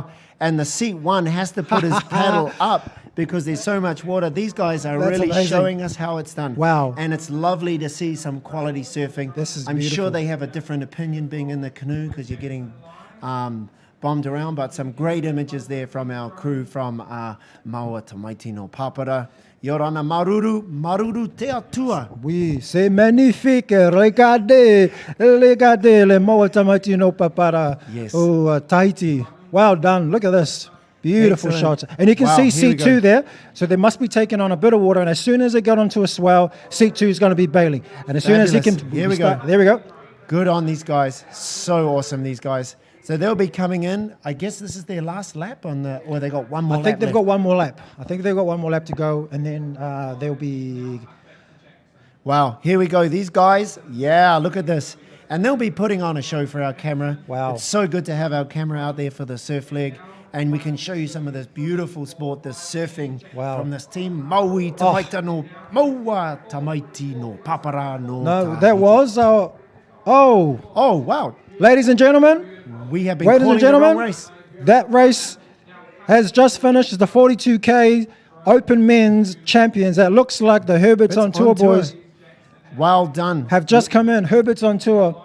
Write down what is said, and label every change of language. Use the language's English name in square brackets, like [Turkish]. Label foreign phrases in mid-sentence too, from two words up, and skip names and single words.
[English] And the seat one has to put his paddle up because there's so much water. These guys are That's really amazing. showing us how it's done. Wow. And it's lovely to see some quality surfing. This is I'm beautiful. sure they have a different opinion being in the canoe because you're getting bombed around, but some great images there from our crew from Maua Tamaiti no Papara. [Tahitian] Yorana Maruru te atua. [French] Oui, c'est magnifique. Regardez le Maua Tamaiti no Papara. [English] Yes. Oh, Tahiti. Well done. Look at this. Beautiful Excellent. shots. And you can Wow, see here we C2 go. there. So they must be taking on a bit of water. And as soon as they get onto a swell, C2 is going to be bailing. And as soon as he can... Fabulous. Here we go. There we go. Good on these guys. So awesome, these guys. So they'll be coming in. I guess this is their last lap or they got one more I lap think they've left. got one more lap. I think they've got one more lap to go. And then they'll be... Wow, here we go. These guys, yeah, look at this. And they'll be putting on a show for our camera. Wow. It's so good to have our camera out there for the surf leg. And we can show you some of this beautiful sport, this surfing from this team. Maui Tamaiti no Maua Tamaiti no Papara no. No, Tahiti. that was... Oh, wow. Ladies and gentlemen, we have been ladies calling and gentlemen, the wrong race. that race has just finished. It's the 42K Open Men's Champions. That looks like the Herbert's on Tour boys Well done. have just come in. Herbert's on Tour.